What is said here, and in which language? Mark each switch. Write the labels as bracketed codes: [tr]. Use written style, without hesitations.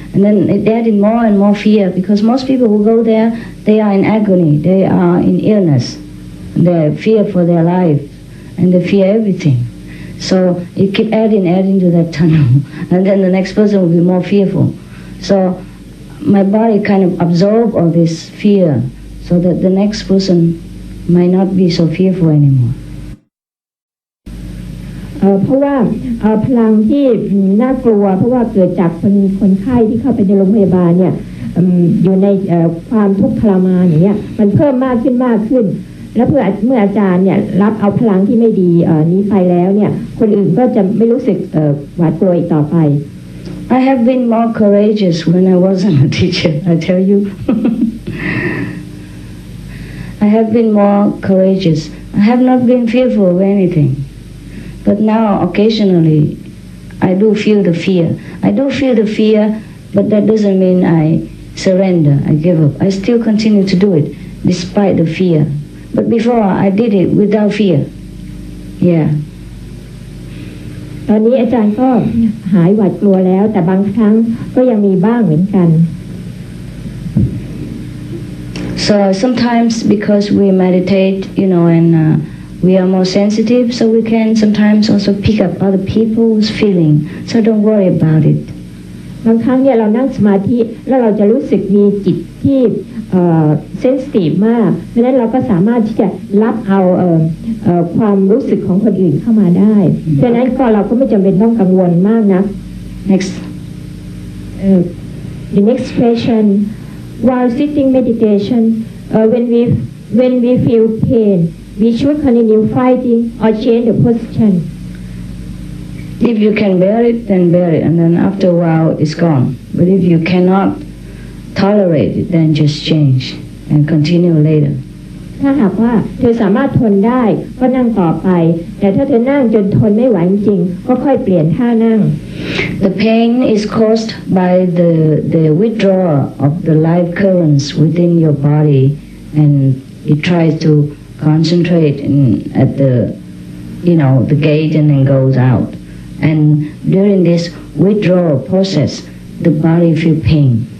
[en] And then it added more and more fear because most people who go there, they are in agony, they are in illness, they fear for their life and they fear everything. So it keep adding to that tunnel and then the next person will be more fearful. So my body kind of absorb all this fear so that the next person might not be so fearful anymore. [th] เพราะว่าพลังที่น่ากลัวเพราะว่าเกิดจากคนไข้ที่เข้าไปในโรงพยาบาลเนี่ยอยู่ในความทุกข์ทรมานอย่างเงี้ยมันเพิ่มมากขึ้นแล้วเมื่ออาจารย์เนี่ยรับเอาพลังที่ไม่ดีนี้ไปแล้วเนี่ยคนอื่นก็จะไม่รู้สึกหวาดกลัวอีกต่อไป [en] I have been more courageous when I wasn't a teacher, I tell you. I have been more courageous. I have not been fearful of anything. But now, occasionally, I do feel the fear. I do feel the fear, but that doesn't mean I surrender, I give up. I still continue to do it, despite the fear. But before, I did it without fear. Yeah. [th] ตอนนี้อาจารย์ก็หายหวาดกลัวแล้วแต่บางครั้งก็ยังมีบ้างเหมือนกัน [en] So sometimes because we meditate, and we are more sensitive, so we can sometimes also pick up other people's feeling. So don't worry about it. [th] บางครั้งเนี่ยเรานั่งสมาธิแล้วเราจะรู้สึกมีจิตที่เซนซิทีฟมากเพราะฉะนั้นเราก็สามารถที่จะรับเอาความรู้สึกของคนอื่นเข้ามาได้เพราะฉะนั้นก็เราก็ไม่จำเป็นต้องกังวลมากนะ [en] Next. The next question. While sitting meditation, when we feel pain, we should continue fighting or change the position. If you can bear it, then bear it, and then after a while it's gone. But if you cannot tolerate it, then just change and continue later. [th] ถ้าหากว่าเธอสามารถทนได้ก็นั่งต่อไปแต่ถ้าเธอนั่งจนทนไม่ไหวจริงก็ค่อยเปลี่ยนท่านั่ง [en] The pain is caused by the withdrawal of the life currents within your body, and it tries to concentrate at the gate and then goes out. And during this withdrawal process, the body feel pain.